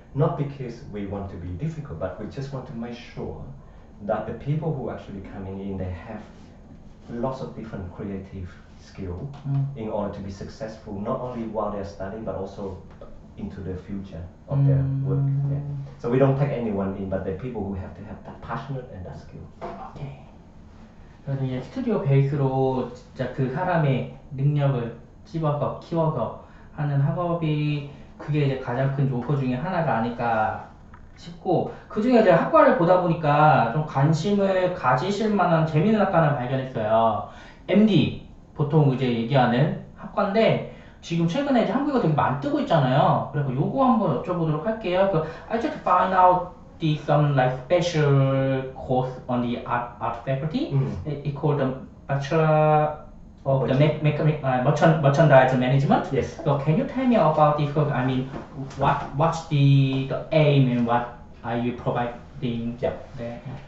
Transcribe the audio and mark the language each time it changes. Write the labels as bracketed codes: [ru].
[en] Not because we want to be difficult, but we just want to make sure that the people who are actually coming in, they have lots of different creative skill in order to be successful, not only while they're studying, but also into the future of their work. Yeah. So we don't take anyone in, but the people who have to have that passionate and that skill. [ko] 오케이. 그래서 이제 스튜디오 베이스로 진짜 그 사람의 능력을 찝어서 키워서 하는 학업이 그게 이제 가장 큰 요소 중에 하나가 아닐까 싶고, 그 중에 이제 학과를 보다 보니까 좀 관심을 가지실 만한 재미있는 학과를 발견했어요. MD 보통 이제 얘기하는 학과인데 지금 최근에 이제 한국에 되게 많이 뜨고 있잖아요. 그래서 요거 한번 여쭤보도록 할게요. [en] I just find out some like special course on the art faculty. It called the Bachelor of the merchandise management. Yes. So can you tell me about this course? I mean, what's the aim and what are you providing there?